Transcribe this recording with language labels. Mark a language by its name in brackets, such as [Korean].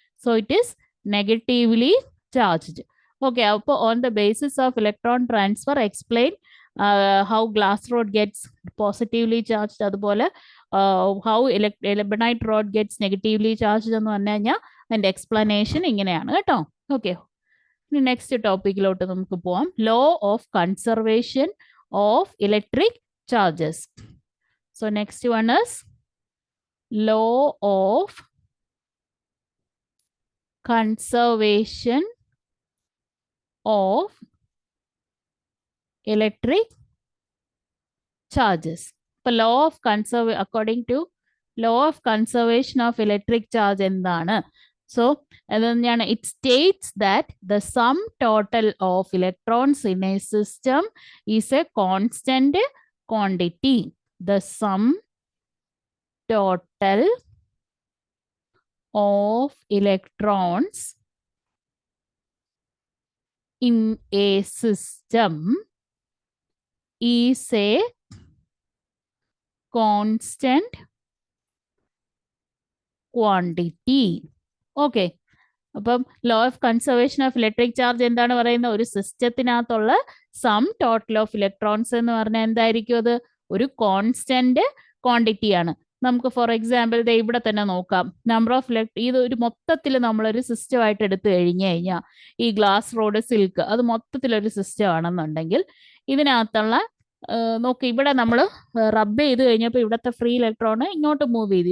[English] So it is negatively charged. Okay, അപ്പോൾ on the basis of electron transfer explain how glass rod gets positively charged. [Malayalam] അതുപോലെ [English] how ebonite rod gets negatively charged [Malayalam] എന്ന് പറഞ്ഞു കഴിഞ്ഞാൽ അതിൻ്റെ explanation ഇങ്ങനെയാണ് കേട്ടോ. Okay, ഇനി നെക്സ്റ്റ് ടോപ്പിക്കിലോട്ട് നമുക്ക് പോവാം. Law of conservation of electric charges. [English] So next one is law of conservation of electric charges. [Malayalam] ഇപ്പൊ law of according to law of conservation of electric charge എന്താണ്? [English] So it states that the sum total of electrons in a system is a constant quantity. The sum total of electrons in a system is a constant quantity. Okay. [Malayalam] അപ്പം law of conservation of electric charge എന്താണ് പറയുന്നത്? ഒരു സിസ്റ്റത്തിനകത്തുള്ള sum total of electrons എന്ന് പറഞ്ഞാൽ എന്തായിരിക്കും? അത് ഒരു constant quantity ആണ്. നമുക്ക് ഫോർ എക്സാമ്പിൾ ഇവിടെ തന്നെ നോക്കാം. നമ്പർ ഓഫ് ഇത് ഒരു മൊത്തത്തിൽ നമ്മളൊരു സിസ്റ്റം ആയിട്ട് എടുത്തു കഴിഞ്ഞാൽ ഈ ഗ്ലാസ് റോഡ് സിൽക്ക് അത് മൊത്തത്തിലൊരു സിസ്റ്റം ആണെന്നുണ്ടെങ്കിൽ ഇതിനകത്തുള്ള നോക്ക്, ഇവിടെ നമ്മൾ റബ്ബ് ചെയ്ത് കഴിഞ്ഞപ്പോൾ ഇവിടുത്തെ ഫ്രീ ഇലക്ട്രോൺ ഇങ്ങോട്ട് മൂവ് ചെയ്തു.